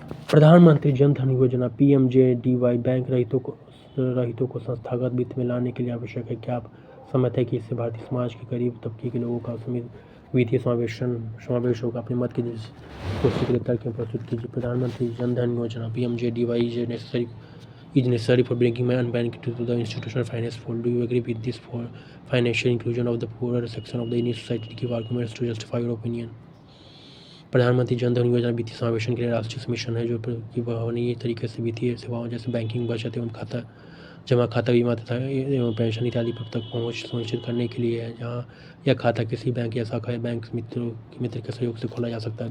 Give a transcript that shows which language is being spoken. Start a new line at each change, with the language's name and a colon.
Hindi: प्रधानमंत्री जन धन योजना PMJDY bank रहितों को संस्थागत वित्त में लाने के लिए आवश्यक है। क्या आप सहमत हैं कि इससे भारतीय समाज के गरीब तबके के लोगों का वित्तीय समावेश होगा? अपने मत की शीघ्र तर्क प्रस्तुत कीजिए।
English: Pradhan Mantri Jan Dhan Yojana PMJDY is necessary for bringing unbanked to the institutional finance fold. Do you agree with this for financial inclusion of the poorer section of the Indian society? Give arguments to justify your opinion.
Hindi: प्रधानमंत्री जन धन योजना वित्तीय समावेशन के लिए राष्ट्रीय mission है जो प्रभावनीय तरीके से वित्तीय सेवाओं जैसे बैंकिंग, बचत एवं जमा खाता, बीमा तथा एवं पेंशन इत्यादि तक पहुँच सुनिश्चित करने के लिए है। जहाँ यह खाता किसी बैंक या शाखा या बैंक मित्र के सहयोग से खोला जा सकता है।